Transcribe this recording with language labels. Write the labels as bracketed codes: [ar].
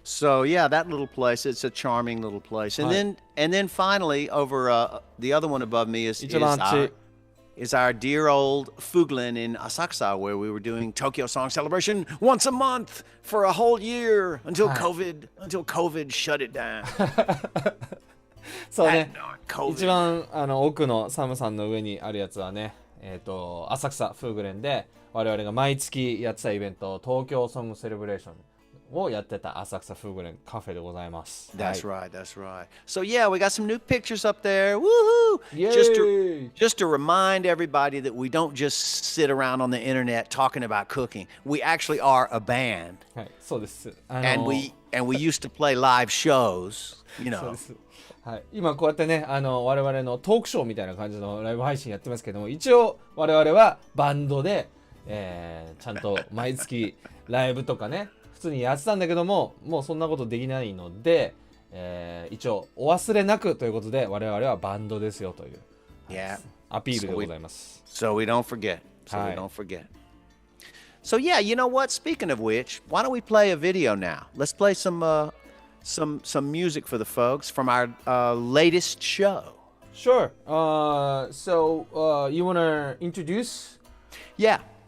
[en] So yeah, that little place, it's a charming little place. And then finally over the other one above me is our dear old Fuglin in Asakusa, where we were doing Tokyo Song Celebration once a month for a whole year until COVID shut it down. [ja] そうね、一番奥のサムさんの上にあるやつはね、浅草フーグレンで我々が毎月やってたイベント、東京ソングセレブレーションをやってた浅草フーグレンカフェでございます。 [en] That's right, that's right. So yeah, we got some new pictures up there. Woohoo! Just to remind everybody that we don't just sit around on the internet talking about cooking. We actually are a band. [ja] はい、そうです。 [en] And we used to play live shows, you know. [ja] そうです。はい、今こうやってね、我々のトークショーみたいな感じのライブ配信やってますけども、一応我々はバンドで、ちゃんと毎月ライブとかね普通にやってたんだけども、もうそんなことできないので、一応お忘れなくということで我々はバンドですよという、アピールでございます。 [en] So we don't forget. We don't forget. So yeah, you know what? Speaking of which, why don't we play a video now? Let's play some music for the folks from our latest show. Sure. So you want to introduce? Yeah.